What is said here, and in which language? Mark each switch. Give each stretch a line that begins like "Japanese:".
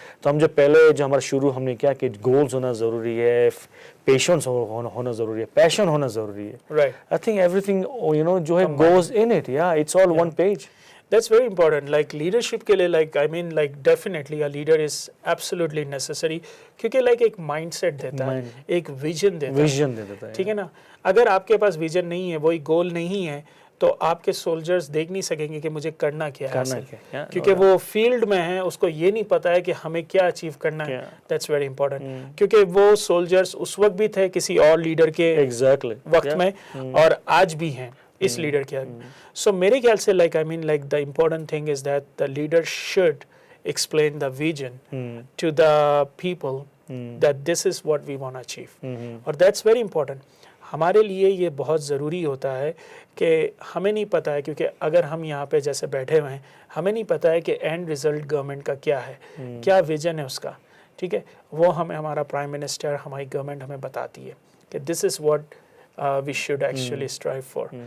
Urdu: تو ہم جو پہلے جو ہمارا شروع ہم نے کیا کہ گولز ہونا ضروری ہے, پیشنس ہونا ضروری ہے, پیشن ہونا ضروری ہے.
English: I think everything
Urdu: جو ہے
English: goes in it, yeah, it's all one page. That's very important.
Urdu: Like leadership کے لیے
English: definitely a leader is absolutely necessary
Urdu: کیونکہ ایک mindset دیتا ہے, ایک vision دیتا ہے, ٹھیک ہے نا. اگر آپ کے پاس vision نہیں ہے, وہی goal نہیں ہے, تو آپ کے سولجرز دیکھ نہیں سکیں گے کہ مجھے کرنا کیا ہے, کیونکہ وہ فیلڈ میں ہیں, اس کو یہ نہیں پتا ہے کہ ہمیں کیا اچیو کرنا ہے.
English: That's very important
Urdu: کیونکہ وہ سولجرز اس وقت بھی تھے کسی اور لیڈر کے وقت میں, اور آج بھی ہیں اس لیڈر کے. سو میرے خیال سے
English: the important thing is that the leader should explain the vision to the people that this is what we want to achieve.
Urdu: اور
English: that's very important.
Urdu: ہمارے لیے یہ بہت ضروری ہوتا ہے کہ ہمیں نہیں پتہ ہے, کیونکہ اگر ہم یہاں پہ جیسے بیٹھے ہوئے ہیں, ہمیں نہیں پتہ ہے کہ اینڈ رزلٹ گورنمنٹ کا کیا ہے, کیا ویژن ہے اس کا, ٹھیک ہے. وہ ہمیں ہمارا پرائم منسٹر, ہماری گورنمنٹ ہمیں بتاتی ہے کہ
English: This is what we should actually strive for.